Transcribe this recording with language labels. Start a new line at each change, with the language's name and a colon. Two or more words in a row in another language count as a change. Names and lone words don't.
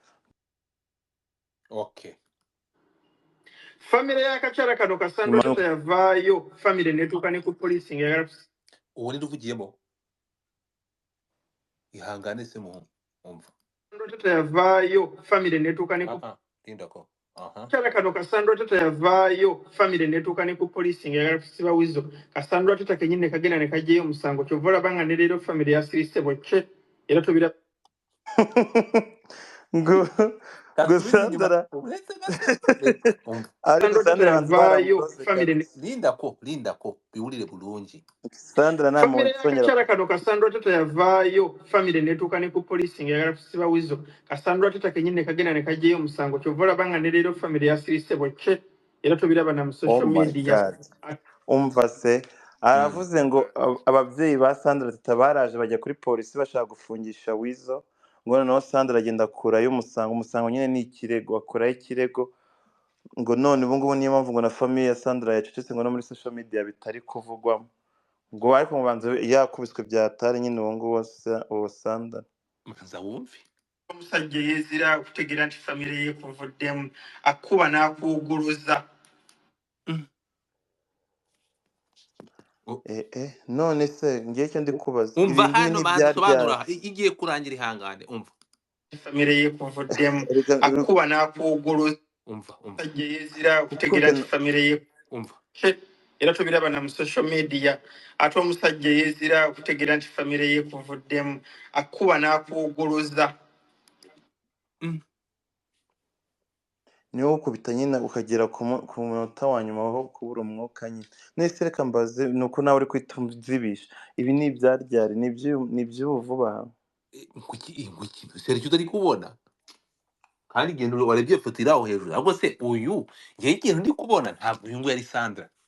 English: okay
Ganda: famire y'akakyala kano kasandwa nyuma tata yavaayo famire netuuka ne ku poliisi ng'eyagala
Kinyarwanda: uwo niruvugiyemo ihangane se mu umva
Ganda: kasandwa tata yavaayo famire netuuka ne ku
Kinyarwanda: linda ko
Ganda: kyala kano kasandwa tata yavaayo famire netuuka ne ku poliisi ng'eyagala kusiba wizo kasandwa tata kenyini ne kagenda ne kaggyeyo omusango kyova olabanga ne leero famire yasirise bwecce era tubira
Kinyarwanda: ngo kasubize inyuma Sandra uburetse gato umva ariko
Ganda: kasandwa tata
Kinyarwanda: Sandra banza
Ganda: yavaayo
Kinyarwanda: baramukoze
Ganda: famire
Kinyarwanda: kabisa linda ko biwulire bulungi Sandra nta muntu
Ganda: famire
Kinyarwanda: usongera
Ganda: y'akakyala kano kasandwa tata yavaayo famire netuuka ne ku poliisi ng'eyagala kusiba wizo kasandwa tata kenyini ne kagenda ne kaggyeyo omusango kyova olabanga ne leero famire yasirise bwecce era tubiraba na mu
English: oh social my media
Kinyarwanda: god umva se aravuze ngo ababyeyi ba Sandra Teta baraje bajya kuri polisi bashaka gufungisha Wizo ngo noneho Sandra agenda akurayo umusango nyine ni ikirego akurayo ikirego ngo none ubu ngubu niyo mpamvu ngo na famiye ya Sandra yacecetse ngo no muri
English: social media
Kinyarwanda: bitari kuvugwamo ngo ariko mu banza yakubiswe byatari nyine uwo nguwo uwo Sandra manza wumve
Ganda: omusajja yeezira okutegeera nti famire ye kuvuddemu akuba n'akuwuguluza
Kinyarwanda: none se ngiye icyo ndi kubaza umva ibi ngibi hano ni manza sobanura ibyaryari igiye kurangira ihangane umva
Ganda: famire ye kuvuddemu akuba n'akuwuguluza
Kinyarwanda: umva
Ganda: omusajja yeezira okutegeera nti famire ye
Kinyarwanda: umva
Ganda: era tubiraba na mu
English: social media
Ganda: ate omusajja yeezira okutegeera nti famire ye kuvuddemu akuba n'akuwuguluza
Kinyarwanda: niwo ukubita nyine ukagera ku munota wa nyuma aho kubura umwuka nyine nese reka mbaze ni uko nawe uri kwita umuzibisha ibi ni ibyaryari ni iby'ubu vuba aha ikintu serivisi utari kubona kandi igenda warebye ifoto iri aho hejuru ahubwo se uyu ngewe ikintu ndi kubona ntabwo uyu nguyu ari Sandra